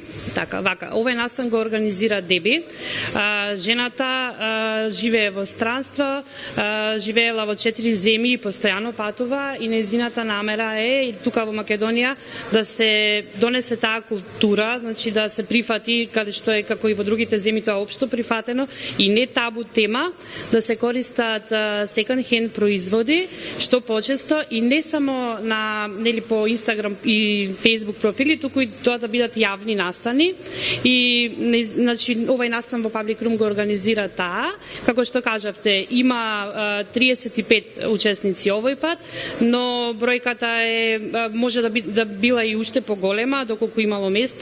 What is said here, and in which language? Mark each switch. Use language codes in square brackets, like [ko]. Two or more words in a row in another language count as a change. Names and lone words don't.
[mk] Така, вака, овој настан го организира Деби. Жената живее во странство, живеела во 4 земји и постојано патува и нејзината намера е тука во Македонија да се донесе таа култура, значи да се прифати каде што е како и во другите земји тоа општо прифатено и не табу тема да се користат [en] second hand [mk] производи што почесто и не само на нели по Инстаграм и Фејсбук профили, туку и тоа да бидат јавни настани и значи овој настан во Public Room го организира таа, како што кажавте, има 35 учесници овој пат, но бројката може да била и уште поголема доколку имало место.